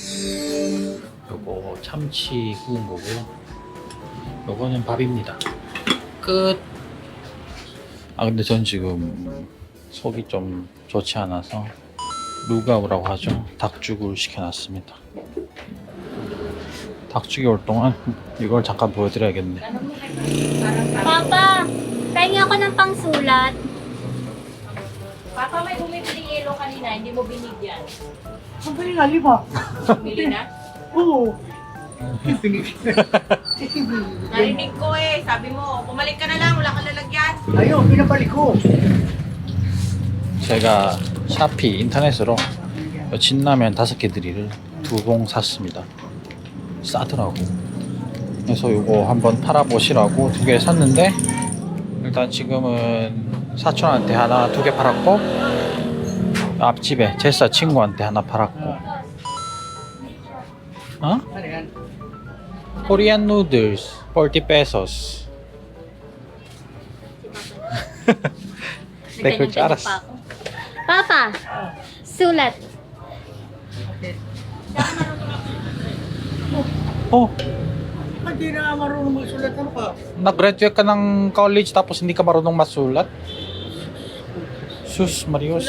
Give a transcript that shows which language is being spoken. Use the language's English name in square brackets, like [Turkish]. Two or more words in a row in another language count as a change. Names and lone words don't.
[Korean] 요거 참치 구운 거고요. 요거는 밥입니다. 끝. 아 근데 전 지금 속이 좀 좋지 않아서 루가우라고 하죠. 닭죽을 시켜놨습니다. 닭죽이 올 동안 이걸 잠깐 보여드려야겠네. [Filipino] Papa, pahingi ako ng pangsulat. Papa, may bumibiling yelo kanina, hindi mo binigyan. Ang galing nga, lima. Bili na? Oo. Narinig ko eh, sabi mo, bumalik ka na lang, wala kang lalagyan. Ayun, pinabalik ko. [Korean] 제가 샤피 인터넷으로 진라면 5개 드리를 2봉 샀습니다. 싸더라고. 그래서 이거 한번 팔아보시라고 2개 샀는데, 일단 지금은 사촌한테 하나 2개 팔았고, 앞집에 제사 친구한테 하나 팔았고. 어? [Filipino] Ano yan? [English] Korean noodles 40 pesos. Take your charas. [Filipino] Papa, sulat. Oh, Hindi na marunong magsulat. Ano ka? nag-graduate ka ng college tapos hindi ka marunong masulat? Sus, Marios.